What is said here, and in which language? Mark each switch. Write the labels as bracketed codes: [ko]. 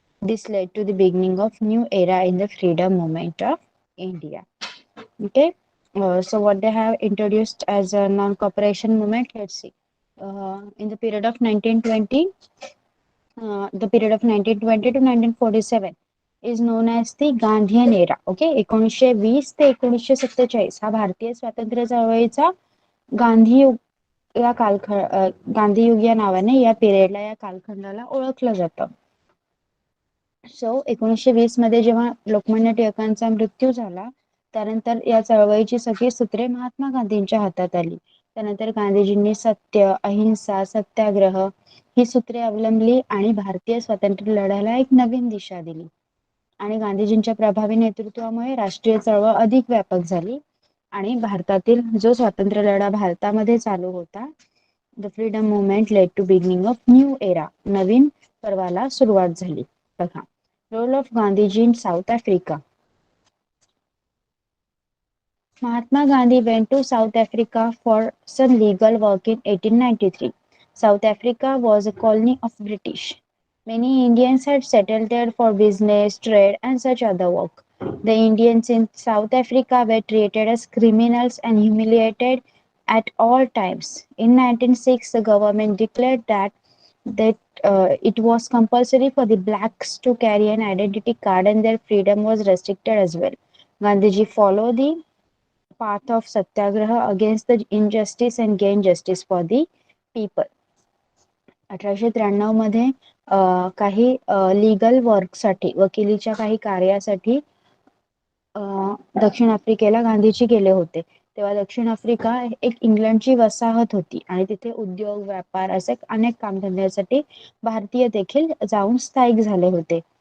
[en] This led to the beginning of new era in the freedom movement of India. Okay, so what they have introduced as a non-cooperation movement, let's see. In the period of 1920, the period of 1920 to 1947 is known as the Gandhian era. [mr] Okay 1920 ते 1947 हा भारतीय स्वातंत्र्य चळवळीचा गांधी युग या गांधी युग या नावाने या पिरियडला या कालखंडाला ओळखलं जातं. सो 1920 मध्ये जेव्हा लोकमान्य टिळकांचा मृत्यू झाला त्यानंतर या चळवळीची सगळी सूत्रे महात्मा गांधींच्या हातात आली. त्यानंतर गांधीजींनी सत्य, अहिंसा, सत्याग्रह ही सूत्रे अवलंबली आणि भारतीय स्वातंत्र्य लढ्याला एक नवीन दिशा दिली. आणि गांधीजींच्या प्रभावी नेतृत्वामुळे राष्ट्रीय चळवळ अधिक व्यापक झाली आणि भारतातील जो स्वातंत्र्य लढा भारतामध्ये चालू होता, [en] the freedom movement led to beginning of new era, [mr] नवीन पर्वाला सुरुवात झाली. [en] बघा, role of Gandhiji in South Africa. Mahatma Gandhi went to South Africa for some legal work in 1893. South Africa was a colony of British. Many Indians had settled there for business, trade, and such other work. The Indians in South Africa were treated as criminals and humiliated at all times. In 1906, the government declared that it was compulsory for the blacks to carry an identity card and their freedom was restricted as well. Gandhiji followed the path of satyagraha against the injustice and gain justice for the people. [mr] 1893 मध्ये काही legal वर्कसाठी, वकिलीच्या काही कार्यासाठी दक्षिण आफ्रिकेला गांधीजी गेले होते. तेव्हा दक्षिण Africa एक इंग्लंडची वसाहत होती आणि तिथे उद्योग, व्यापार असे अनेक कामधंद्यासाठी भारतीय देखील जाऊन स्थायिक झाले होते.